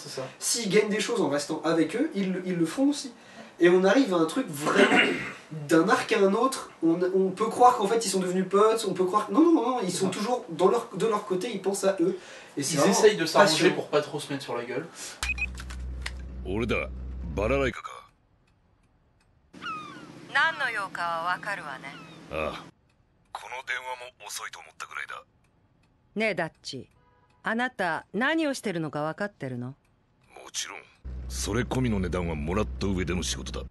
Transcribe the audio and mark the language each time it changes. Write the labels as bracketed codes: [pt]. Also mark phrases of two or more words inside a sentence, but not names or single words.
[fr] S'ils gagnent des choses en restant avec eux, ils le feront aussi. Et on arrive à un truc vraiment d'un arc à un autre. On peut croire qu'en fait ils sont devenus potes, on peut croire que non, ils sont toujours de leur côté, ils pensent à eux. Et ils essayent de s'arranger pour pas trop se mettre sur la gueule. [ja] 何の用かはわかるわね。ああ、この電話も遅いと思ったぐらいだ。ねえダッチ、あなた何をしてるのか分かってるの？もちろん、それ込みの値段はもらった上での仕事だ。